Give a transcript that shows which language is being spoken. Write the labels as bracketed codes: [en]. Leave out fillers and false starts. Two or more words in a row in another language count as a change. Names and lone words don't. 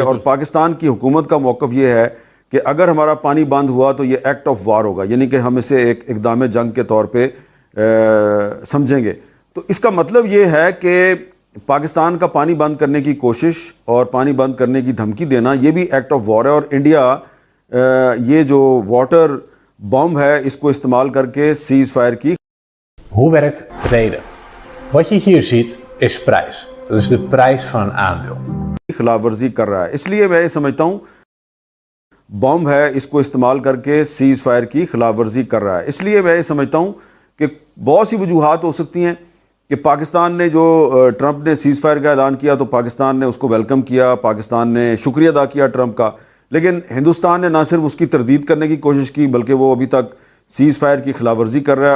[ur] اور پاکستان کی حکومت کا موقف یہ ہے کہ اگر ہمارا پانی بند ہوا تو یہ [en] act of war [ur] ہوگا، یعنی کہ ہم اسے ایک اقدام جنگ کے طور پہ سمجھیں گے. تو اس کا مطلب یہ ہے کہ پاکستان کا پانی بند کرنے کی کوشش اور پانی بند کرنے کی دھمکی دینا، یہ بھی [en] act of war [ur] है। اور انڈیا یہ جو [en] water bomb [ur] ہے اس کو استعمال کر کے [en] cease fire [ur] की। [nl] Hoe werkt traden? Wat je hier ziet is prijs. Dat is de prijs van een aandeel. [ur] خلاف ورزی کر رہا ہے، اس لیے میں یہ سمجھتا ہوں بم ہے اس کو استعمال کر کے [en] cease fire [ur] کی خلاف ورزی کر رہا ہے. اس لیے میں یہ سمجھتا ہوں کہ بہت سی وجوہات ہو سکتی ہیں کہ پاکستان نے جو ٹرمپ نے [en] cease fire [ur] کا اعلان کیا تو پاکستان نے اس کو ویلکم کیا، پاکستان نے شکریہ ادا کیا ٹرمپ کا، لیکن ہندوستان نے نہ صرف اس کی تردید کرنے کی کوشش کی بلکہ وہ ابھی تک [en] cease fire [ur] کی خلاف ورزی کر رہا ہے.